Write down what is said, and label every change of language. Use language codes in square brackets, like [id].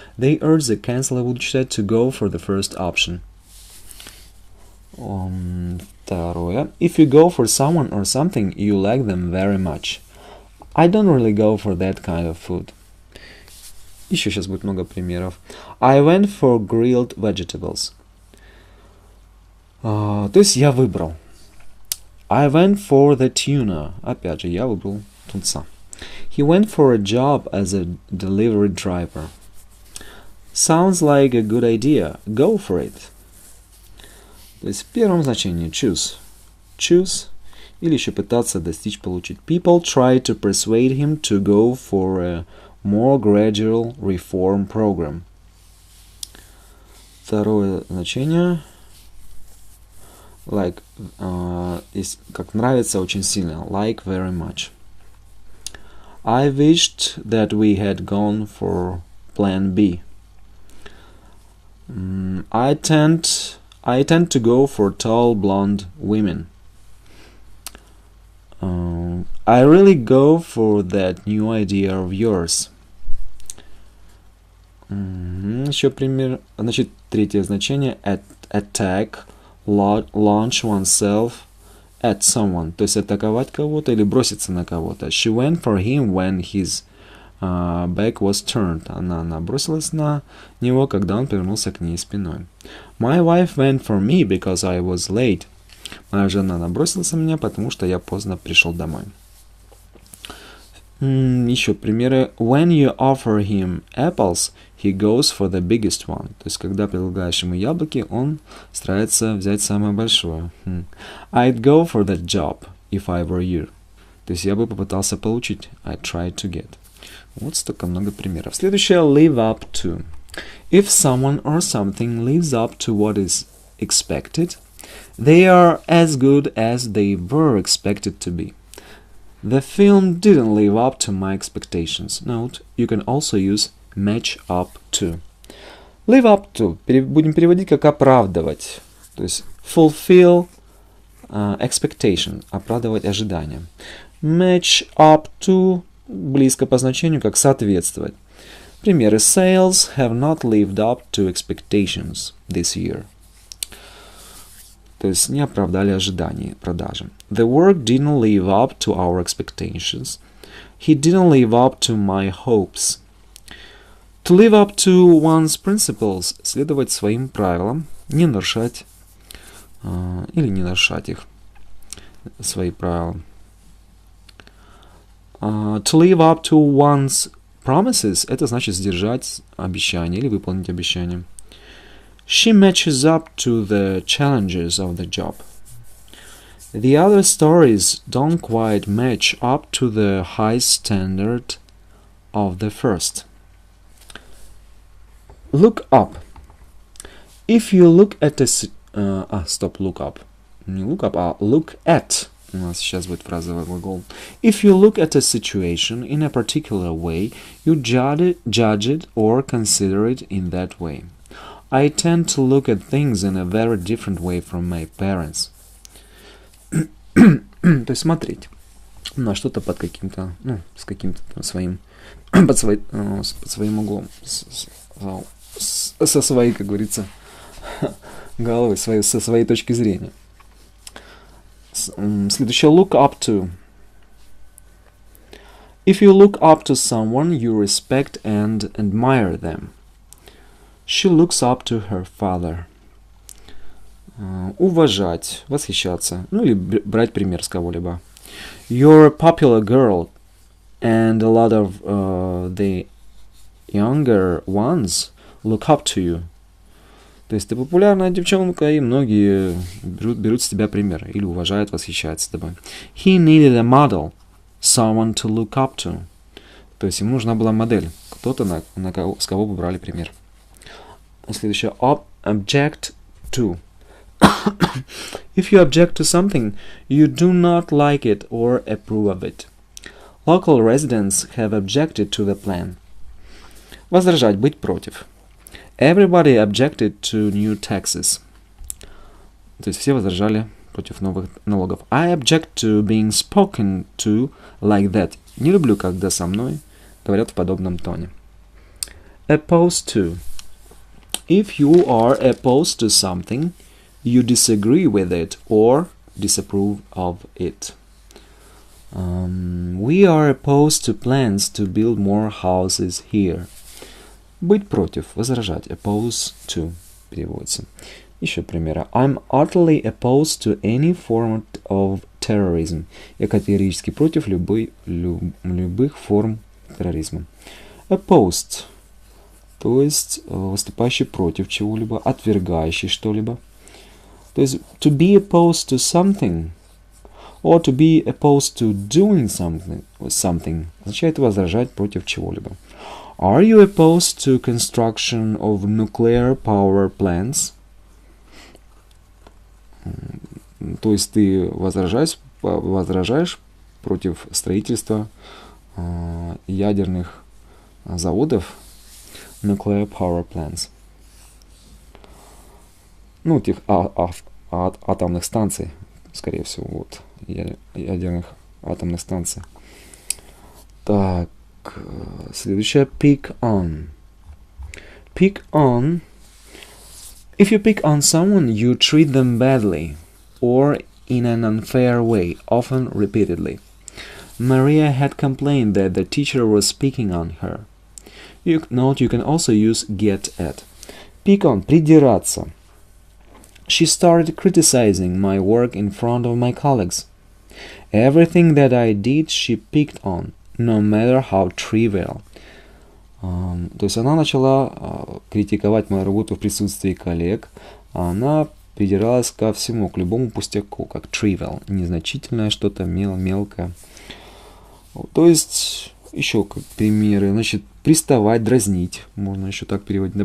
[en] They urged the chancellor, [ru] буду читать, [en] to go for the first option. [ru] Второе. [en] If you go for someone or something, you like them very much. I don't really go for that kind of food. [ru] Еще сейчас будет много примеров. [en] I went for grilled vegetables. [ru] То есть я выбрал. [en] I went for the tuna. [ru] Опять же, я выбрал тунца. [en] He went for a job as a delivery driver. Sounds like a good idea. Go for it. [ru] То есть в первом значении choose. [en] Choose. [ru] Или еще пытаться достичь, получить. [en] People try to persuade him to go for a more gradual reform program. [ru] Второе значение [en] Like, is [ru] как нравится очень сильно. [en] Like very much. I wished that we had gone for plan B. I tend to go for tall blonde women. I really go for that new idea of yours. [ru] Еще пример. Значит, третье значение. [en] Attack, launch oneself at someone. [ru] То есть атаковать кого-то или броситься на кого-то. [en] She went for him when his back was turned. [ru] Она набросилась на него, когда он повернулся к ней спиной. [en] My wife went for me because I was late. [ru] Моя жена набросилась на меня, потому что я поздно пришел домой. Еще примеры. [en] When you offer him apples, he goes for the biggest one. [ru] То есть, когда предлагаешь ему яблоки, он старается взять самое большое. [en] I'd go for that job, if I were you. [ru] То есть, я бы попытался получить. [en] I'd try to get. [ru] Вот столько много примеров. Следующее. [en] Live up to. If someone or something lives up to what is expected, they are as good as they were expected to be. The film didn't live up to my expectations. Note, you can also use match up to. [ru] Live up to будем переводить как оправдывать. То есть [en] fulfill expectation, [ru] оправдывать ожидания. Match up to близко по значению как соответствовать. Примеры. [en] Sales have not lived up to expectations this year. [ru] То есть не оправдали ожидания продажи. [en] The work didn't live up to our expectations. He didn't live up to my hopes. To live up to one's principles [ru] – следовать своим правилам, не нарушать или не нарушать их, свои правила. [en] To live up to one's promises [ru] – это значит сдержать обещание или выполнить обещание. [en] She matches up to the challenges of the job. The other stories don't quite match up to the high standard of the first. Look up. If you look at a... look up. Не look up, а look at. [ru] У нас сейчас будет фразовый глагол. [en] If you look at a situation in a particular way, you judge it or consider it in that way. I tend to look at things in a very different way from my parents. [ru] То есть смотреть на что-то под каким-то, с каким-то своим, под своим углом, со своей, как говорится, головой, со своей точки зрения. Следующее. [en] Look up to. If you look up to someone, you respect and admire them. She looks up to her father. [ru] Уважать, восхищаться, или брать пример с кого-либо. [en] You're a popular girl, and a lot of the younger ones look up to you. [ru] То есть ты популярная девчонка, и многие берут с тебя пример, или уважают, восхищаются тобой. [en] He needed a model, someone to look up to. [ru] То есть ему нужна была модель, кто-то, с кого бы брали пример. Следующее. [en] Object to. If you object to something, you do not like it or approve of it. Local residents have objected to the plan. [ru] Возражать, быть против. [en] Everybody objected to new taxes. [ru] То есть все возражали против новых налогов. [en] I object to being spoken to like that. [ru] Не люблю, когда со мной говорят в подобном тоне. [en] Opposed to. If you are opposed to something, you disagree with it or disapprove of it. We are opposed to plans to build more houses here. [ru] Быть против, возражать. Oppose to переводится. Еще примеры. [en] I'm utterly opposed to any form of terrorism. [ru] Я категорически против любых форм терроризма. [en] Opposed. [ru] То есть выступающий против чего-либо, отвергающий что-либо. То есть [en] to be opposed to something or to be opposed to doing something [ru] означает возражать против чего-либо. [en] Are you opposed to construction of nuclear power plants? [ru] То есть ты возражаешь против строительства ядерных заводов, [en] nuclear power plants. [ru] Ну, этих атомных станций, скорее всего, вот, ядерных атомных станций. Так, следующее, [en] pick on. Pick on. If you pick on someone, you treat them badly, or in an unfair way, often repeatedly. Maria had complained that the teacher was picking on her. You can also use get at. Pick on, [ru] придираться. [en] She started criticizing my work in front of my colleagues. Everything that I did, she picked on, no matter how trivial. [ru] То есть она начала критиковать мою работу в присутствии коллег. Она придиралась ко всему, к любому пустяку, как trivial, незначительное что-то, мелкое. То есть, еще как примеры, значит, приставать, дразнить, можно еще так переводить.